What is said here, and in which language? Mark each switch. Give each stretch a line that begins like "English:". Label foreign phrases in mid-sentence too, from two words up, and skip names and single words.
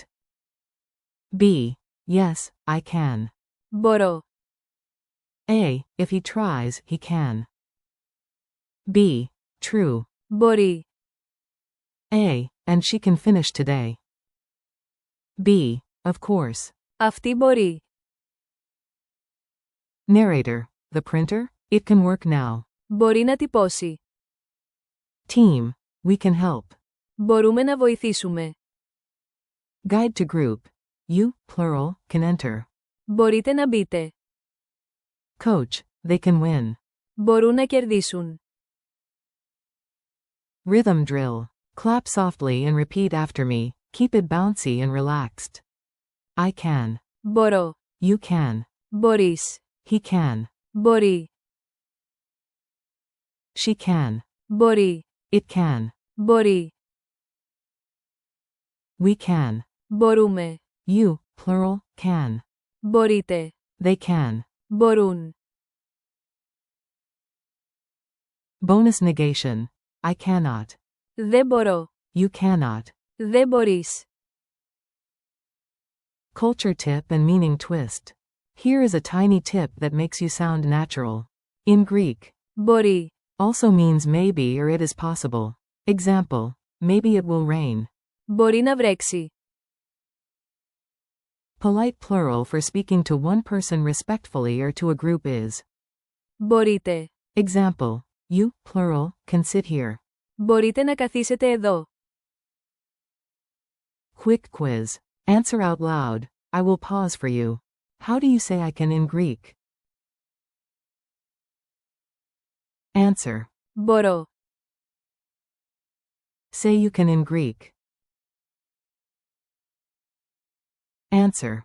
English: B. Yes, I can.
Greek: Μπορώ.
English: A. If he tries, he can. B. True.
Greek: Μπορεί.
English: A. And she can finish today. B. Of course.
Greek: Αυτή μπορεί.
English: Narrator. The printer? It can work now.
Greek: Μπορεί να τυπώσει.
English: Team. We can help.
Greek: Μπορούμε να βοηθήσουμε.
English: Guide to group. You, plural, can enter.
Greek: Μπορείτε να μπείτε.
English: Coach. They can win.
Greek: Μπορούν να κερδίσουν.
English: Rhythm drill. Clap softly and repeat after me. Keep it bouncy and relaxed. I can.
Greek: Μπορώ.
English: You can.
Greek: Μπορείς.
English: He can.
Greek: Μπορεί.
English: She can.
Greek: Μπορεί.
English: It can.
Greek: Μπορεί.
English: We can.
Greek: Μπορούμε.
English: You, plural, can.
Greek: Μπορείτε.
English: They can.
Greek: Μπορούν.
English: Bonus negation. I cannot.
Greek: Δεν μπορώ.
English: You cannot.
Greek: Δεν μπορείς.
English: Culture tip and meaning twist. Here is a tiny tip that makes you sound natural. In Greek,
Greek: Μπορεί.
English: also means maybe or it is possible. Example, maybe it will rain.
Greek: Μπορεί να βρέξει.
English: Polite plural for speaking to one person respectfully or to a group is.
Greek: Μπορείτε.
English: Example, you, plural, can sit here.
Greek: Μπορείτε να καθίσετε εδώ.
English: Quick quiz. Answer out loud. I will pause for you. How do you say I can in Greek? Answer.
Greek: Μπορώ.
English: Say you can in Greek. Answer.